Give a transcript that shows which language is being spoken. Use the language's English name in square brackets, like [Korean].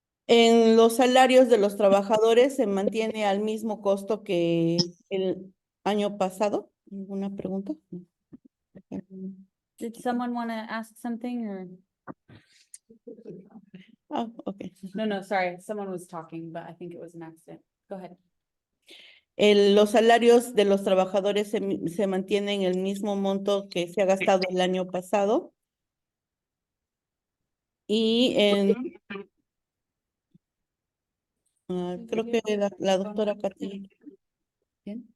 [Spanish] En los salarios de los trabajadores se mantiene al mismo costo que el año pasado. ¿Alguna pregunta? [English] Did someone want to ask something or? Ah, ok. No, sorry, someone was talking, but I think it was an accident. Go ahead. [Spanish] Los salarios de los trabajadores se mantienen el mismo monto que se ha gastado el año pasado. Y creo que la doctora Katy, ¿bien?